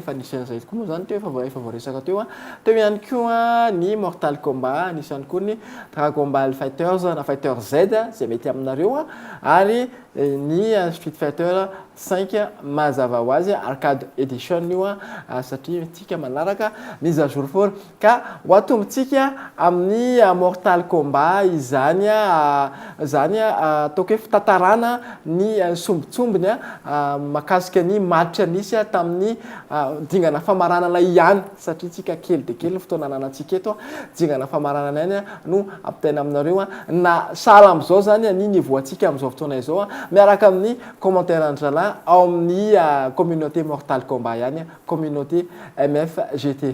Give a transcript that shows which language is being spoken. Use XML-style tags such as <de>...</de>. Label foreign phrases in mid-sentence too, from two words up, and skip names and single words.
<mg>efa nisy an'izay koa moa zany teo efa voaresaka teo ihany koa ny Mortal Kombat nisy ihany koa ny Dragon Ball Fighters na Fighter Z zay mety aminareo ary ny Street Fighter 5 mazava ho azy</mg> <en>arcade edition</en> <mg>io satria tsika manaraka</mg> <fr>mise à</fr> <mg>jour for ka ho atombontsika amin'ny Mortal Kombat izany ataoko hoe fitantarana ny sombitsombiny mahakasika ny match nisy tamin'ny dingana famaranana ihany satria tsika kely dia kely ny fotoana ananantsika eto dingana famaranana ihany no ampitaina aminareo na sala amin'izao zany ny niveau antsika amin'izao fotoana izao miaraka amin'ny commentaire fandaharan-drala ao amin'ny communauté Mortal Kombat ihany, communauté MFGT.</mg>